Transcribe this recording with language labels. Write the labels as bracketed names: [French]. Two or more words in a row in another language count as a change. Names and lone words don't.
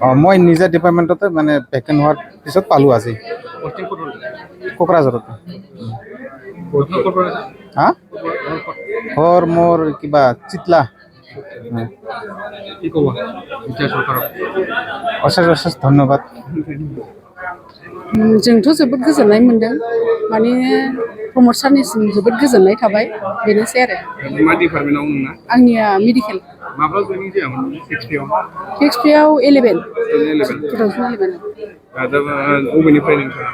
[Assamese] মই নিজে ডিপাৰ্টমেণ্টতে মানে ভেকেণ্ট হোৱাৰ পিছত পালোঁ আজি পষ্টিং ক'ত হ'ল কোকৰাঝাৰতে। ক'ৰ পৰা হা ঘৰ মোৰ কিবা চিতলা। কি ক'ব এতিয়া চৰকাৰক অশেষ অশেষ ধন্যবাদ। [Bodo] जोंथ' जोबोद गोजोननाय मोनदों माने प्रमद सारनिसिम जोबोद गोजोननाय थाबाय बेनोसै आरो। मा डिपार्टमेन्टआव नोंना आंनिया मेडिकेल। माब्ला जयनिं जायामोन 6P आव 6Pआव 11 2011 दा बबेनिफ्राय नोंथाङा